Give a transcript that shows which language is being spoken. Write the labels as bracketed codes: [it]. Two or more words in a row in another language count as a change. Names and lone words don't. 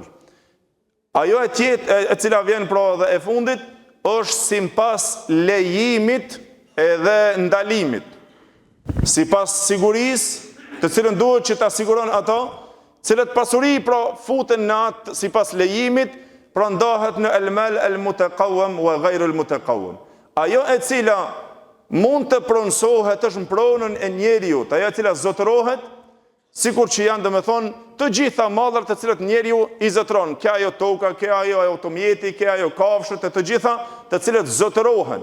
[sq] Ajo e tjetë e cila vjen pra dhe e fundit është sipas lejimit edhe ndalimit, sipas sigurisë të cilën duhet që ta siguron ato, cilët pasuri pra futen në atë sipas lejimit, pra ndahet në [ar] المال المتقوم وغير المتقوم. [sq] Ajo e cila mund të pronësohet është në pronën e njeriu, ajo e cila zotërohet, sikur që janë domethënë të gjitha mallat të cilët njeriu i zotëron, ke ajo toka, ke ajo automjeti, ke ajo kafshët, të gjitha të cilët zotërohen.